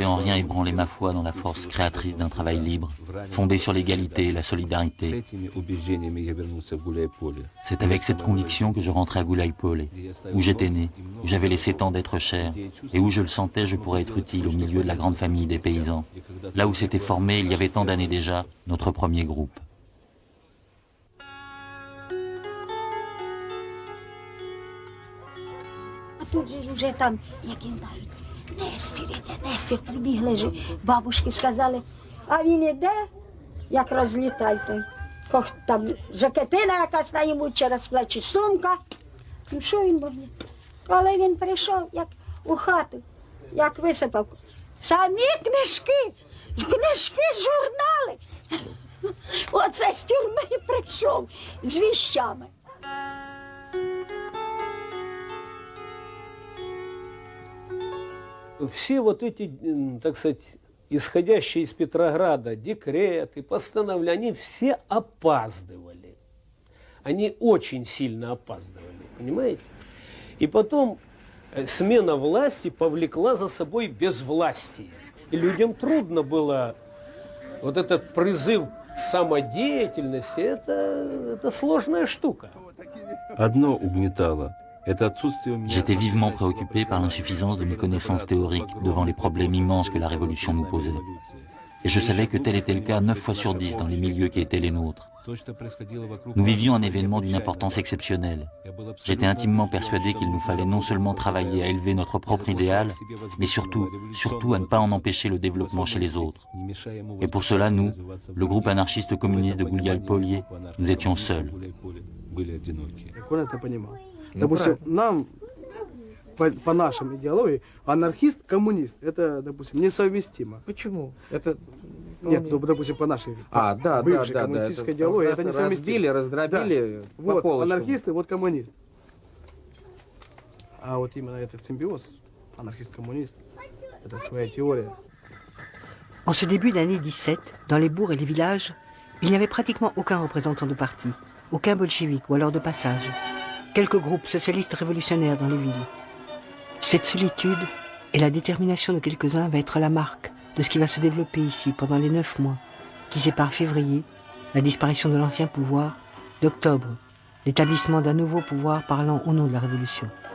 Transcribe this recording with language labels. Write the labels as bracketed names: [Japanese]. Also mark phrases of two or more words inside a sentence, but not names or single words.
[French] en rien ébranlé ma foi dans la force créatrice d'un travail libre, fondé sur l'égalité et la solidarité. C'est avec cette conviction que je rentrais à Gouliaï-Polé, où j'étais né, où j'avais laissé tant d'être cher, et où je le sentais, je pourrais être utile au milieu de la grande famille des paysans, là où s'était formé, il y avait tant d'années déjà, notre premier groupe. [Ukrainian] Тут же вже там, які знають, Нестір прибігли же, бабушки сказали, а він іде, як розлітай той. Там жакетина якась на йому через плечі, сумка. Ну що він буде? Коли він прийшов, як у хату, як висипав, самі книжки, журнали. Оце з тюрми прийшов, з віщами. [Russian] Все вот эти, так сказать, исходящие из Петрограда декреты, постановления, они все опаздывали. Они очень сильно опаздывали, понимаете? И потом смена власти повлекла за собой безвластие. И людям трудно было вот этот призыв к самодеятельности, это сложная штука. Одно угнетало. [French] J'étais vivement préoccupé par l'insuffisance de mes connaissances théoriques devant les problèmes immenses que la Révolution nous posait. Et je savais que tel était le cas 9 fois sur 10 dans les milieux qui étaient les nôtres. Nous vivions un événement d'une importance exceptionnelle. J'étais intimement persuadé qu'il nous fallait non seulement travailler à élever notre propre idéal, mais surtout à ne pas en empêcher le développement chez les autres. Et pour cela, nous, le groupe anarchiste communiste de Gouliaï-Polé, nous étions seuls. [Russian] Допустим, нам, по нашим идеологии, анархист-коммунист, это, допустим, несовместимо. Почему? Это, нет, ну, допустим, по нашей бывшей коммунистической идеологии, это несовместимо. Раздробили да. по полочкам. Вот анархисты, вот коммунист. А вот именно этот симбиоз, анархист-коммунист, это своя théorie. [French] En ce début d'année 17, dans les bourgs et les villages, il n'y avait pratiquement aucun représentant de parti, aucun bolchevique ou alors de passage. Quelques groupes socialistes révolutionnaires dans les villes. Cette solitude et la détermination de quelques-uns va être la marque de ce qui va se développer ici pendant les 9 mois qui séparent février, la disparition de l'ancien pouvoir, d'octobre, l'établissement d'un nouveau pouvoir parlant au nom de la Révolution.